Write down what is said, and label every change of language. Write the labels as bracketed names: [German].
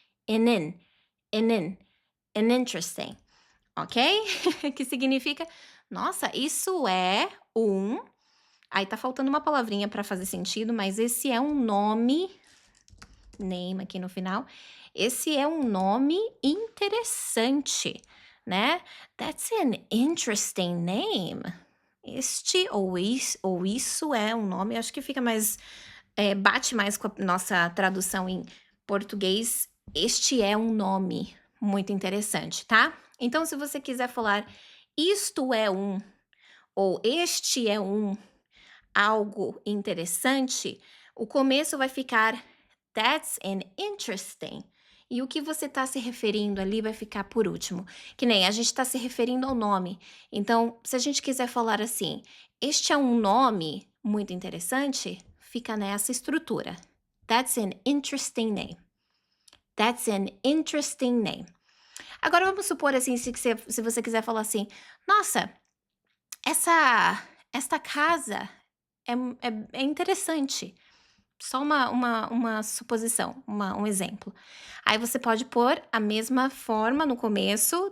[English] An interesting. Ok? [Portuguese] Que significa, nossa, isso é um... Aí tá faltando uma palavrinha para fazer sentido, mas esse é um nome, name aqui no final. Esse é um nome interessante, né? [English] That's an interesting name. [Portuguese] Este ou isso é um nome, acho que fica mais, bate mais com a nossa tradução em português. Este é um nome muito interessante, tá? Então, se você quiser falar isto é um, ou este é um, algo interessante, o começo vai ficar [English] that's an interesting. [Portuguese] E o que você está se referindo ali vai ficar por último. Que nem a gente está se referindo ao nome. Então, se a gente quiser falar assim, este é um nome muito interessante, fica nessa estrutura. [English] That's an interesting name. That's an interesting name. [Portuguese] Agora, vamos supor assim, se você quiser falar assim, nossa, esta casa é interessante. Só uma suposição, um exemplo. Aí você pode pôr a mesma forma no começo.